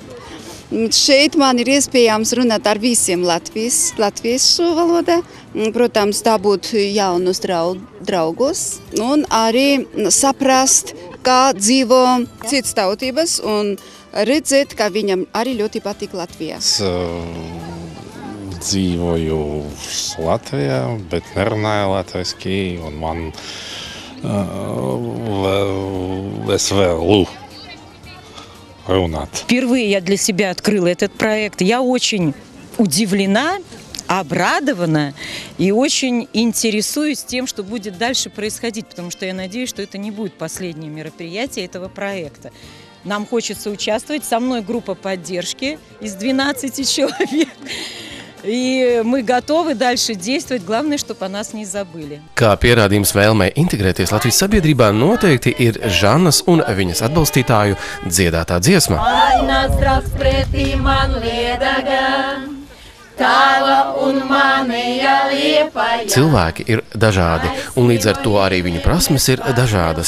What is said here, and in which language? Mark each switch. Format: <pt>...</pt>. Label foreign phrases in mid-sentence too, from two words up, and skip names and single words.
<lv>Šeit man ir iespējams runāt ar visiem latviešu valodā, protams, dabūt jaunus draugus un arī saprast, kā dzīvo citas tautības un redzēt, ka viņam arī ļoti patīk Latvijā. Es dzīvoju Latvijā, bet nerunāju latviski, un man СВЛУ runāt.</lv> <ru>Впервые я для себя открыла этот проект. Я очень удивлена, обрадована и очень интересуюсь тем, что будет дальше происходить, потому что я надеюсь, что это не будет последнее мероприятие этого проекта. Нам хочется участвовать. Со мной группа поддержки из 12 человек. И мы готовы дальше действовать. Glāvnais, чтобы о нас не забыли.</ru> <lv>Kā pierādījums vēlmei integrēties Latvijas sabiedrībā noteikti ir Žannas un viņas atbalstītāju dziedātā dziesma. Cilvēki ir dažādi, un līdz ar to arī viņu prasmes ir dažādas.</lv>